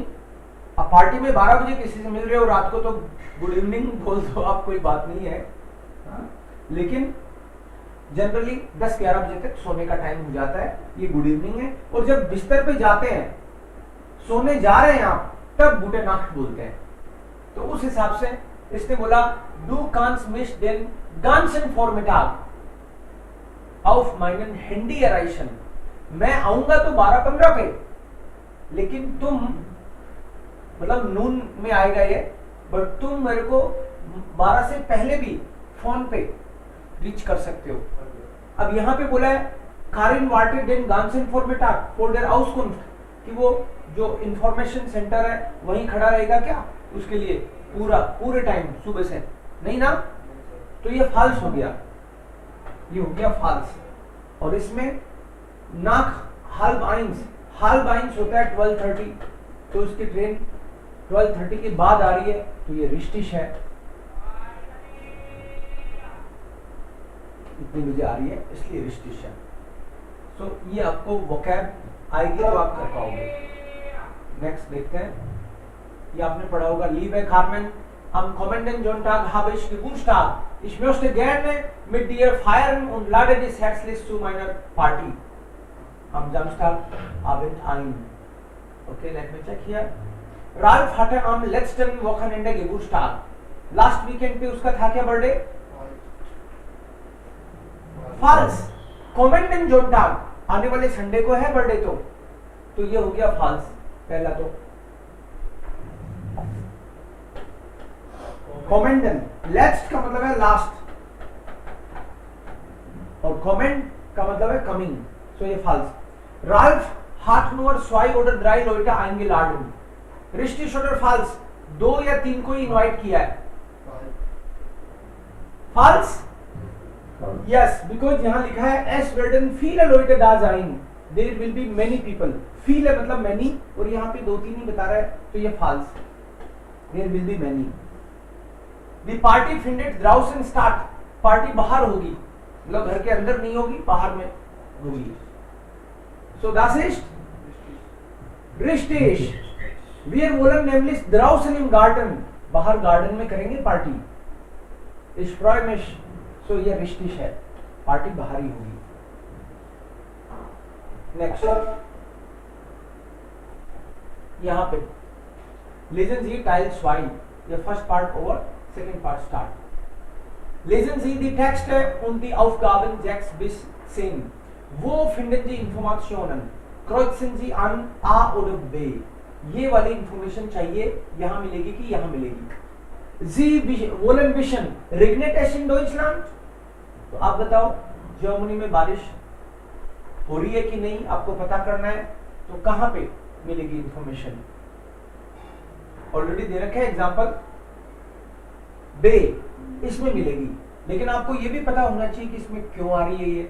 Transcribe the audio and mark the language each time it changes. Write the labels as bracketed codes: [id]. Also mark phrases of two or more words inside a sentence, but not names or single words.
[hi] अब पार्टी में 12 बजे किसी से मिल रहे हो रात को तो [en] good evening [hi] बोल दो आप, कोई बात नहीं है. लेकिन जनरली 10-11 बजे तक सोने का टाइम हो जाता है, ये [en] good evening [hi] है. और जब बिस्तर पे जाते हैं, सोने जा रहे हैं आप, तब [de] gute Nacht [hi] बोलते हैं. तो उस हिसाब से इसने बोला [de] du kannst mich den ganzen Vormittag auf meinen Handy erreichen. [hi] मैं आऊंगा तो 12-15 पे, लेकिन तुम मतलब नून में आएगा ये, बट तुम मेरे को 12 से पहले भी फोन पे रीच कर सकते हो. अब यहाँ पे बोला है [de] Karin wartet den ganzen Vormittag for der Auskunft, [hi] कि वो जो इंफॉर्मेशन सेंटर है वहीं खड़ा रहेगा क्या उसके लिए पूरे टाइम सुबह से? नहीं ना, तो ये फाल्स हो गया, ये हो गया फाल्स. और इसमें [de] nach halb eins [hi] होता है 12:30, तो उसकी ट्रेन 12:30 के बाद आ रही है, तो ये रिश्तिश है. इतनी बजे आ रही है इसलिए रिश्तिश है. सो ये आपको वोकैब आएगी तो आप कर पाओगे. नेक्स्ट देखते हैं. ये आपने पढ़ा होगा लीबेक हार्मन [de] am kommenden Sonntag habe ich Geburtstag. Ich möchte gerne mit dir feiern und lade dich herzlich zu meiner Party am Samstagabend ein. [en] Okay, let me check here. [de] Ralf hatte am letzten Wochenende Geburtstag. [en] Last weekend [hi] पे उसका था क्या बर्थडे? फॉल्स. [de] kommenden Sonntag [hi] आने वाले संडे को है बर्थडे, तो ये हो गया फॉल्स पहला. तो कोमेंडन लेट्स्ट का मतलब है लास्ट और कोमेंड का मतलब है कमिंग, सो ये फॉल्स. [de] राल्फ hat nur 2 oder 3 Leute eingeladen. Richtig oder falsch? [hi] 2 या 3 को इनवाइट किया है. [en] False? Yes, because [hi] यहाँ लिखा है [de] es werden viele Leute da sein. [en] There will be many people. [hi] Viele मतलब many और यहाँ पे 2-3 ही बता रहा है, तो ये false. [en] There will be many. The party [de] findet draußen statt. [hi] पार्टी बाहर होगी, मतलब घर के अंदर नहीं होगी, बाहर में होगी. [de] So das ist richtig. Wir wollen nämlich draußen im Garten, [hi] बाहर गार्डन में करेंगे पार्टी. [de] Ich freue mich. [hi] So ये richtig है, पार्टी बाहर ही होगी. [de] Next, [hi] यहाँ पे [de] Lesen Sie Teil 2. [en] ये first part over, second part start. [de] Lesen Sie die Texte und die Aufgaben 6 bis 10. Wo finden Sie Informationen? Kreuzen Sie an A oder B. [hi] ये वाली इंफॉर्मेशन चाहिए, यहाँ मिलेगी कि यहाँ मिलेगी. [de] Sie wollen wissen, regnet es in Deutschland? [hi] तो आप बताओ, जर्मनी में बारिश हो रही है कि नहीं, आपको पता करना है, तो कहाँ पे मिलेगी इंफॉर्मेशन? ऑलरेडी दे रखा है एग्जांपल, बे, इसमें मिलेगी. लेकिन आपको ये भी पता होना चाहिए कि इसमें क्यों आ रही है ये.